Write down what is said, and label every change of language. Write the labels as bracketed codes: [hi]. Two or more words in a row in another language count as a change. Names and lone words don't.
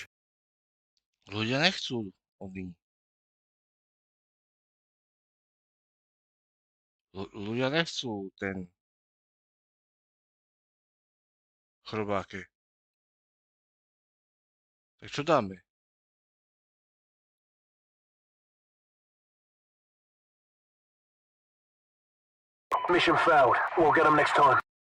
[sk] Ľudia nechcú, oni. Ľudia nechcú ten chrobáke. Tak čo dáme? [en] Mission failed. We'll get them next time.